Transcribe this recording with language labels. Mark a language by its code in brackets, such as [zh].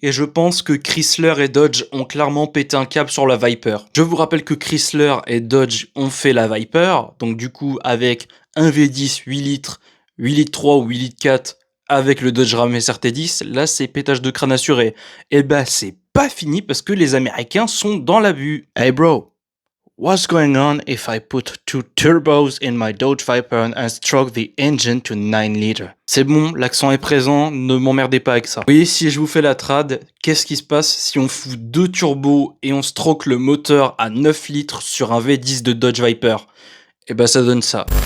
[fr] Et je pense que Chrysler et Dodge ont clairement pété un câble sur la Viper. Je vous rappelle que Chrysler et Dodge ont fait la Viper, donc du coup avec un V10 8 litres, 8 litres 3 ou 8 litres 4 avec le Dodge Ram SRT10, là c'est pétage de crâne assuré. Et bah c'est pas fini parce que les Américains sont dans l'abus. [en] Hey bro, what's going on if I put 2 turbos in my Dodge Viper and stroke the engine to 9 liters? [fr] C'est bon, l'accent est présent, ne m'emmerdez pas avec ça. Oui, si je vous fais la trad, qu'est-ce qui se passe si on fout 2 turbos et on stroke le moteur à 9 litres sur un V10 de Dodge Viper? Et bah ça donne ça.